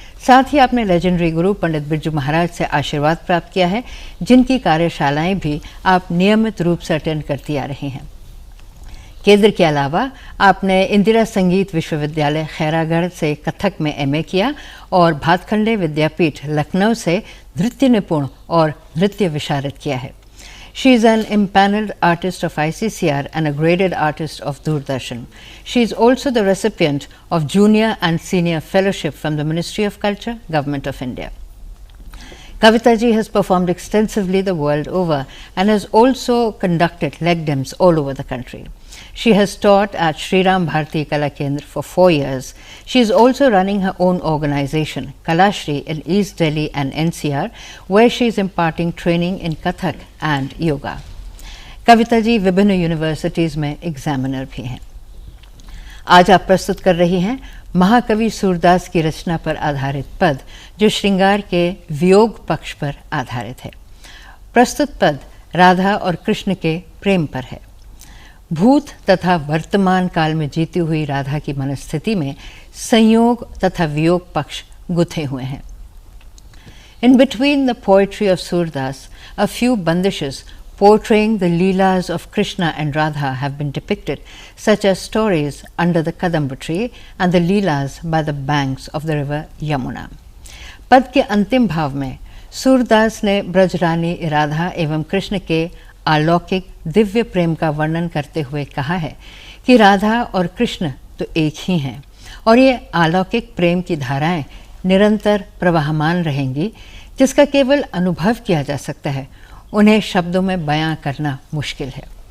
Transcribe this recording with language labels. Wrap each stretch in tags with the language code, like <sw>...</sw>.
<hi>साथ ही आपने लेजेंडरी गुरु पंडित बिरजू महाराज से आशीर्वाद प्राप्त किया है, जिनकी कार्यशालाएं भी आप नियमित रूप से अटेंड करती आ रही हैं। केंद्र के अलावा आपने इंदिरा संगीत विश्वविद्यालय खैरागढ़ से कथक में एमए किया और भातखंडे विद्यापीठ लखनऊ से नृत्य निपुण और नृत्य विशारद किया है।</hi> <en>She is an impaneled artist of ICCR and a graded artist of Doordarshan. She is also the recipient of Junior and Senior Fellowship from the Ministry of Culture, Government of India. Kavita ji has performed extensively the world over and has also conducted leg dems all over the country. She has taught at Sri Ram Bharati Kala Kendra for 4 years. She is also running her own organization, Kalashri, in East Delhi and NCR, where she is imparting training in Kathak and Yoga.</en> <hi>Kavita ji विभिन्न universities में examiner भी हैं। आज आप प्रस्तुत कर रही हैं महाकवि सूरदास की रचना पर आधारित पद, जो श्रृंगार के वियोग पक्ष पर आधारित है। प्रस्तुत पद राधा और कृष्ण के प्रेम पर है। भूत तथा वर्तमान काल में जीती हुई राधा की मनस्थिति में संयोग तथा वियोग पक्ष गुथे हुए हैं।</hi> <en>In between the poetry of Surdas, a few bandishes portraying the leelas of Krishna and Radha have been depicted, such as stories under the Kadamba tree and the leelas by the banks of the river Yamuna.</en> <hi>पद के अंतिम भाव में सूरदास ने ब्रजरानी राधा एवं कृष्ण के अलौकिक दिव्य प्रेम का वर्णन करते हुए कहा है कि राधा और कृष्ण तो एक ही हैं और ये अलौकिक प्रेम की धाराएं निरंतर प्रवाहमान रहेंगी, जिसका केवल अनुभव किया जा सकता है, उन्हें शब्दों में बयां करना मुश्किल है।</hi>